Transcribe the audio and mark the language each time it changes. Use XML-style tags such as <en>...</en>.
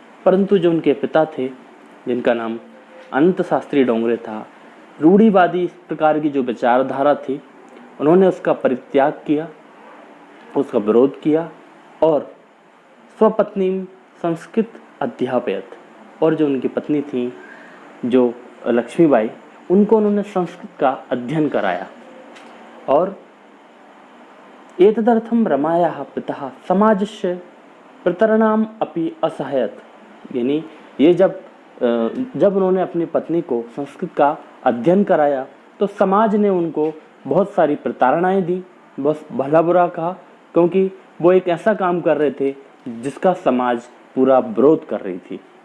<hi>परंतु जो उनके पिता थे जिनका नाम अनंत शास्त्री डोंगरे था, रूढ़िवादी इस प्रकार की जो विचारधारा थी उन्होंने उसका परित्याग किया, उसका विरोध किया और</hi> <sa>स्वपत्नी संस्कृत अध्यापयत।</sa> <hi>और जो उनकी पत्नी थी जो लक्ष्मीबाई, उनको उन्होंने संस्कृत का अध्ययन कराया।</hi> <sa>और एतदर्थं रमायाः पिता समाजस्य प्रतरणाम अपि असहायत।</sa> <hi>यानी ये जब उन्होंने अपनी पत्नी को संस्कृत का अध्ययन कराया तो समाज ने उनको बहुत सारी प्रताड़नाएं दी बस भला बुरा कहा, क्योंकि वो एक ऐसा काम कर रहे थे जिसका समाज पूरा विरोध कर रही थी।</hi>